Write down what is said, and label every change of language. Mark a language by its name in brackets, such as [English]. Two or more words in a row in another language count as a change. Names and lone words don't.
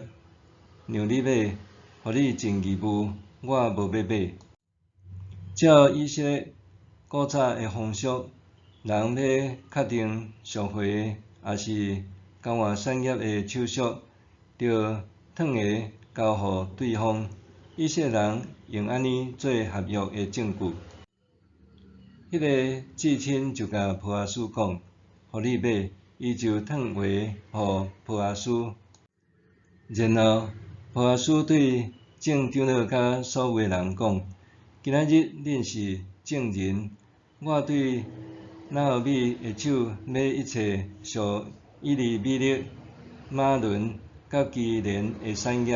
[Min Nan Chinese] 让你买，互你尽义务，我无要买。照以色列古早的风俗，人要确定赎回也是交换产业的手续，着转下交互对方。以色列人用安尼做合约的证据。迄个至亲就甲波阿斯讲：互你买，伊就转话互波阿斯。然后波阿斯对众长老甲所有的人讲：今仔日恁是证人，我对拿俄米的手买一切属以利米勒、马伦甲基连的产业。